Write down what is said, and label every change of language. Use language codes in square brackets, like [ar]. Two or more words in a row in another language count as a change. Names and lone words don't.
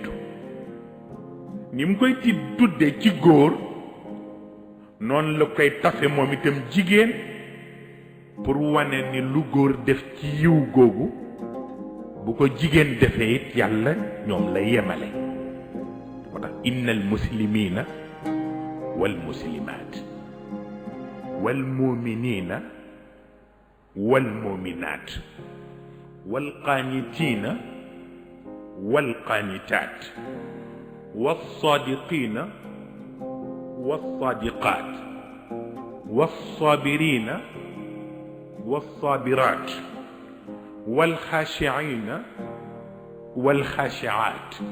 [wo] ni mu koy tuddee ci góor noonu la koy tafe moom itam jigéen, pour wane ni lu góor def ci yiw googu bu ko jigéen defee it yàlla ñoom la yemale. moo tax [ar] إن المسلمين والمسلمات والمؤمنين والمؤمنات والقانتين والقانتات والصادقين والصادقات والصابرين والصابرات والخاشعين والخاشعات